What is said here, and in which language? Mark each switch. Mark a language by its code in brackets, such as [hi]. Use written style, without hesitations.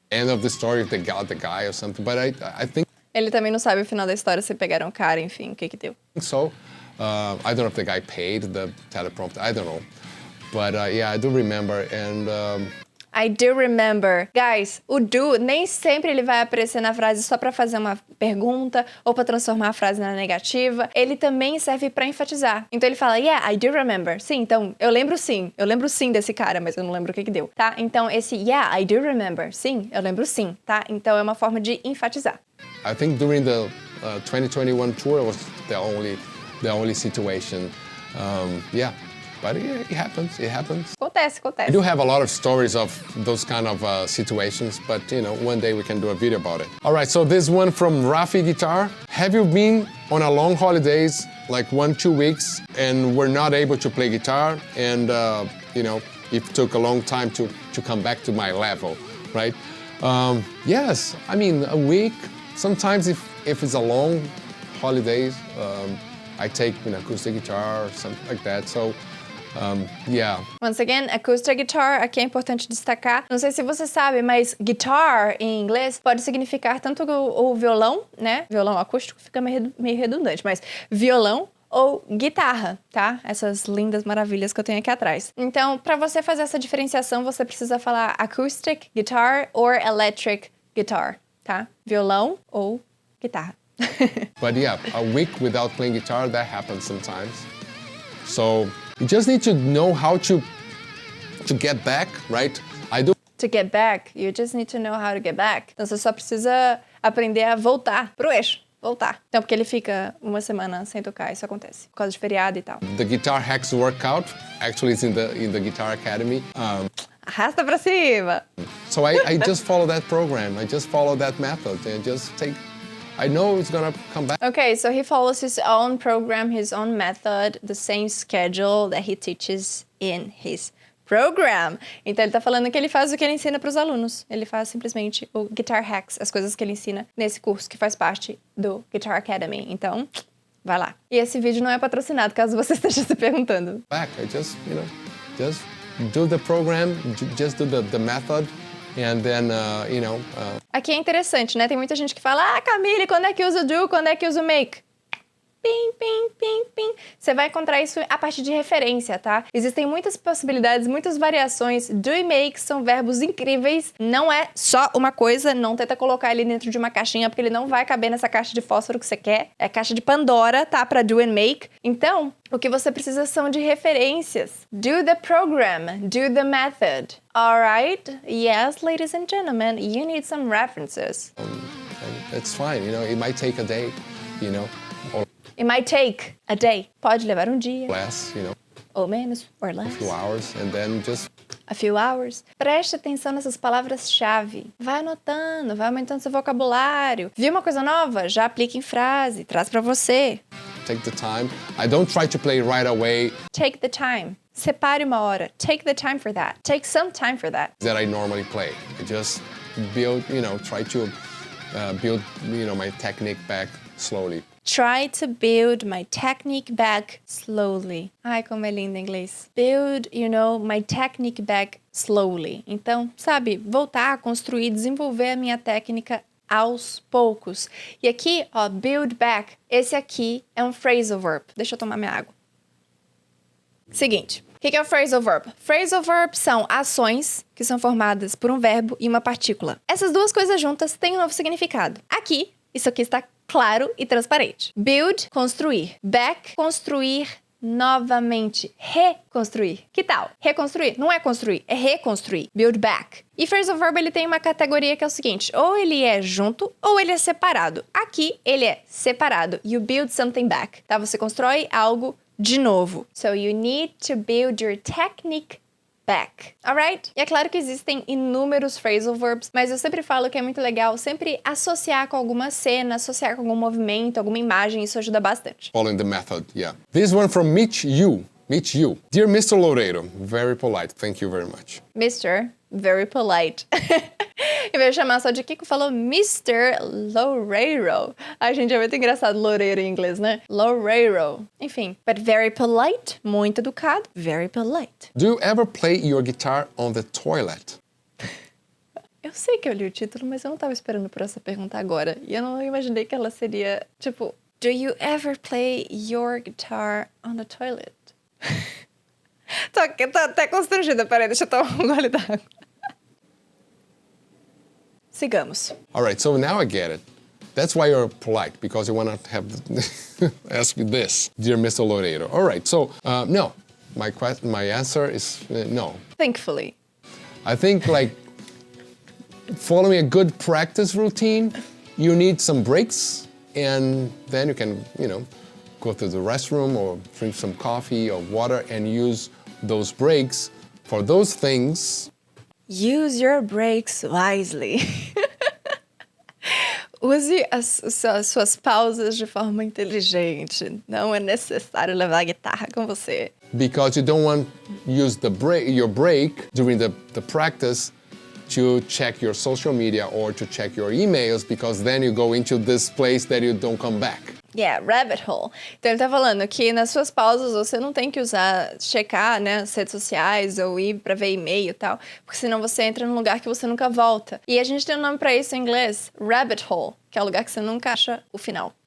[en] End of the story if they got the guy or something, but I think... [pt] Ele também não sabe o final da história, se pegaram o cara, enfim, o que deu. [en] So, I don't know if the guy paid the teleprompter, I don't know. But yeah, I do remember, and... I do remember. [pt] Guys, o do nem sempre ele vai aparecer na frase só pra fazer uma pergunta ou pra transformar a frase na negativa. Ele também serve pra enfatizar. Então ele fala, [en] yeah, I do remember. [pt] Sim, então, eu lembro sim desse cara, mas eu não lembro o que deu, tá? Então esse [en] yeah, I do remember. [pt] Sim, eu lembro sim, tá? Então é uma forma de enfatizar. [en] I think during the 2021 tour was the only situation. Yeah. But it happens. [pt] Acontece. [en] I do have a lot of stories of those kind of situations, but one day we can do a video about it. All right, so this one from Rafi Guitar. Have you been on a long holidays, like 1-2 weeks, and were not able to play guitar, and it took a long time to come back to my level, right? Yes, I mean a week. Sometimes if it's a long holidays, I take an acoustic guitar or something like that. So, yeah. Once again, acoustic guitar, [pt] aqui é importante destacar. Não sei se você sabe, mas guitar em inglês pode significar tanto o violão, né? Violão acústico fica meio redundante, mas violão ou guitarra, tá? Essas lindas maravilhas que eu tenho aqui atrás. Então, para você fazer essa diferenciação, você precisa falar [en] acoustic guitar or electric guitar, [pt] tá? Violão ou guitarra. [en] But yeah, a week without playing guitar, that happens sometimes. So you just need to know how to get back, right? To get back, you just need to know how to get back. [pt] Então você só precisa aprender a voltar pro eixo. Voltar. Então, porque ele fica uma semana sem tocar, isso acontece. Por causa de feriado e tal. [en] The Guitar Hacks Workout, actually it's in the Guitar Academy. [pt] Arrasta pra cima! [en] So I just follow that program. I just follow that method and just I know it's gonna come back. Okay, so he follows his own program, his own method, the same schedule that he teaches in his program. [pt] Então ele tá falando que ele faz o que ele ensina para os alunos. Ele faz simplesmente o Guitar Hacks, as coisas que ele ensina nesse curso que faz parte do Guitar Academy. Então, vai lá. E esse vídeo não é patrocinado, caso você esteja se perguntando. [en] Back, I just, just do the program, just do the method. And then, [pt] Aqui é interessante, né? Tem muita gente que fala, Camille, quando é que usa o do, quando é que usa o make? Pim, pim, pim, pim. Você vai encontrar isso a partir de referência, tá? Existem muitas possibilidades, muitas variações. Do e make são verbos incríveis. Não é só uma coisa, não tenta colocar ele dentro de uma caixinha, porque ele não vai caber nessa caixa de fósforo que você quer. É a caixa de Pandora, tá? Pra do and make. Então, o que você precisa são de referências. [en] Do the program, do the method. Alright? Yes, ladies and gentlemen, you need some references. It's fine, it might take a day, or It might take a day. [pt] Pode levar um dia. [en] less, [pt] Ou menos, [en] or less. a few hours, and then just A few hours. [pt] Preste atenção nessas palavras-chave. Vai anotando, vai aumentando seu vocabulário. Viu uma coisa nova? Já aplica em frase. Traz pra você. [en] take the time. I don't try to play right away Take the time. [pt] Separe uma hora. [en] Take the time for that. Take some time for that. that I normally play. I just build, try to build, my technique back slowly. Try to build my technique back slowly. [pt] Ai, como é lindo em inglês. [en] Build, my technique back slowly. [pt] Então, sabe, voltar, construir, desenvolver a minha técnica aos poucos. E aqui, ó, build back. Esse aqui é um phrasal verb. Deixa eu tomar minha água. Seguinte. O que é o phrasal verb? Phrasal verb são ações que são formadas por um verbo e uma partícula. Essas duas coisas juntas têm um novo significado. Aqui, isso aqui está claro e transparente. Build, construir. Back, construir novamente. Reconstruir. Que tal? Reconstruir. Não é construir, é reconstruir. Build back. E phrasal verb, ele tem uma categoria que é o seguinte. Ou ele é junto, ou ele é separado. Aqui, ele é separado. [en] You build something back. [pt] Tá? Você constrói algo de novo. [en] So you need to build your technique back. Alright? [pt] E é claro que existem inúmeros phrasal verbs, mas eu sempre falo que é muito legal sempre associar com alguma cena, associar com algum movimento, alguma imagem, isso ajuda bastante. [en] Following the method, yeah. This one from Meet You. Dear Mr. Loureiro, very polite, thank you very much. [pt] Mr. [en] Very polite. [pt] Em vez de chamar só de Kiko, falou Mr. Loureiro. Ai, gente, é muito engraçado Loureiro em inglês, né? Loureiro. Enfim, [en] but very polite, [pt] muito educado, [en] very polite. Do you ever play your guitar on the toilet? [pt] Eu sei que eu li o título, mas eu não tava esperando por essa pergunta agora. E eu não imaginei que ela seria, tipo, [en] Do you ever play your guitar on the toilet? [pt] Tô até constrangida, peraí, deixa eu tomar um gole d'água. Sigamos. [en] All right, so now I get it. That's why you're polite, because you want to have ask you this, dear Mr. Loureiro. All right, so no, my answer is no. Thankfully. I think following a good practice routine, you need some breaks, and then you can, go to the restroom or drink some coffee or water and use those breaks for those things. Use your breaks wisely. [pt] Use as suas pausas de forma inteligente. Não é necessário levar a guitarra com você. [en] Because you don't want to use your break during the practice to check your social media or to check your emails, because then you go into this place that you don't come back. Yeah, rabbit hole. [pt] Então ele tá falando que nas suas pausas você não tem que checar, né, as redes sociais ou ir pra ver e-mail e tal, porque senão você entra num lugar que você nunca volta. E a gente tem um nome pra isso em inglês, rabbit hole, que é o lugar que você nunca acha o final.